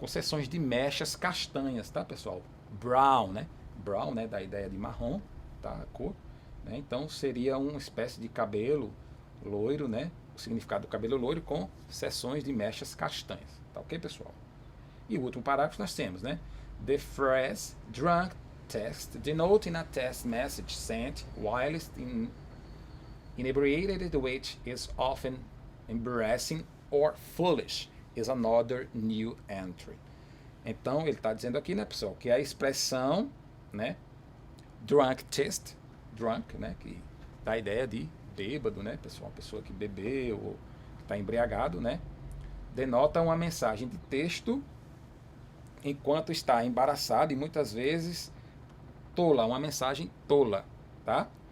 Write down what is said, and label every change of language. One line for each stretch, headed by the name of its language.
Portuguese: Com seções de mechas castanhas, tá, pessoal? Brown, né? Brown, né, da ideia de marrom, tá, a cor, né? Então seria uma espécie de cabelo loiro, né? O significado do cabelo loiro com seções de mechas castanhas, tá, ok, pessoal? E o último parágrafo nós temos, né?
English: The phrase drunk text, denoting a text message sent whilst inebriated, which is often embarrassing or foolish, is another new entry.
Portuguese: Então, ele está dizendo aqui, né, pessoal, que a expressão, né, drunk test, drunk, né, que dá a ideia de bêbado, né, pessoal? Uma pessoa que bebeu ou está embriagado, né? Denota uma mensagem de texto enquanto está embaraçado e muitas vezes tola, uma mensagem tola, tá?